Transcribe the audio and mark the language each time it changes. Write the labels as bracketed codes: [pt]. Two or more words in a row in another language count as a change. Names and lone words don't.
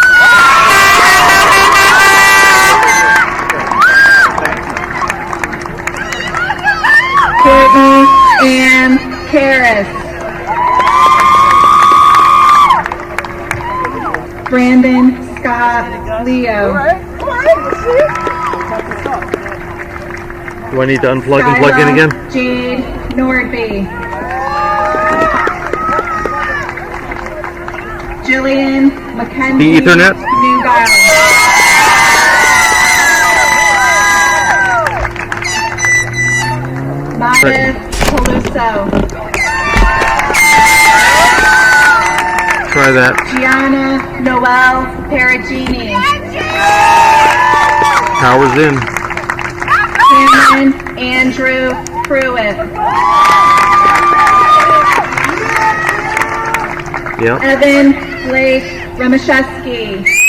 [en] Courtney Ann Harris. Brandon Scott Leo. Do I need to unplug and plug in again? Jade Nordby. Jillian Mackenzie Ethernet? Newgarden. Maya Peluso. Try that. Gianna Noel Perugini. Power's in. Cameron Andrew Pruitt. Yep. Evan Blake Ramashewski.